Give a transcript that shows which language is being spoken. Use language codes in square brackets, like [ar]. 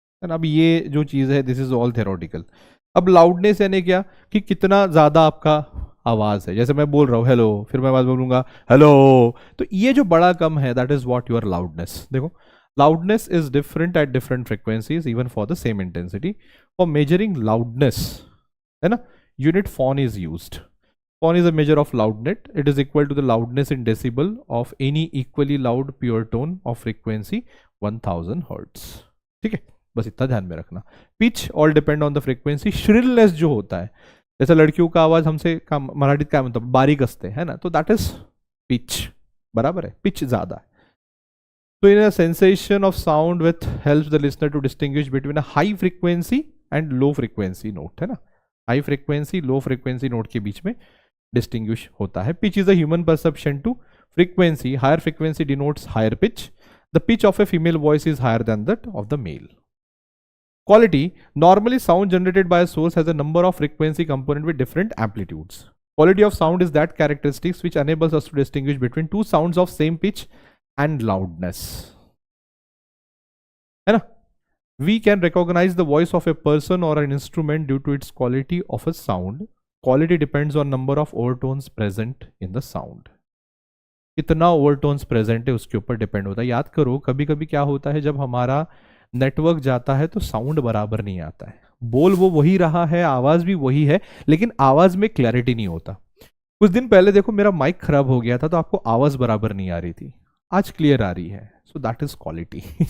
[hi] अब ये जो चीज है [en] This is all theoretical. [hi] अब लाउडनेस यानी क्या, कि कितना ज्यादा आपका आवाज है, जैसे मैं बोल रहा हूँ हेलो, फिर मैं आवाज बोलूंगा हेलो, तो ये जो बड़ा कम है [en] That is what your loudness. देखो loudness is different at different frequencies even for the same intensity. For measuring loudness, है ना, unit phon is used. Phon is a measure of loudness. It is equal to the loudness in decibel of any equally loud pure tone of frequency 1000 Hz. [hi] ठीक है, बस इतना ध्यान में रखना। [en] Pitch all depend on the frequency. [hi] Shrillness जो होता है, जैसे लड़कियों का आवाज हमसे मराठीत क्या मतलब [mr] बारीक असते, [hi] है ना, तो [en] that is pitch, [hi] बराबर है, पिच ज्यादा है। [en] तो in sensation of sound with helps the listener to distinguish between a [hi] high frequency and low frequency note, है ना, high frequency low frequency note के बीच में डिस्टिंग्विश होता है। [en] Pitch is a human perception to frequency, higher frequency denotes higher pitch, the pitch of a female voice is higher than that of the male. Quality, normally sound generated by a source has a number of frequency component with different amplitudes. Quality of sound is that characteristics which enables us to distinguish between two sounds of same pitch and loudness, है ना। We can recognize the voice of a person or an instrument due to its quality of a sound. Quality depends on number of overtones present in the sound. [hi] कितना overtones present है उसके ऊपर depend होता है। याद करो कभी कभी क्या होता है, जब हमारा नेटवर्क जाता है तो साउंड बराबर नहीं आता है, बोल वो वही रहा है, आवाज भी वही है, लेकिन आवाज में क्लैरिटी नहीं होता। कुछ दिन पहले देखो मेरा माइक खराब हो गया था तो आपको आवाज बराबर नहीं आ रही थी, आज क्लियर आ रही है, [en] So that is quality.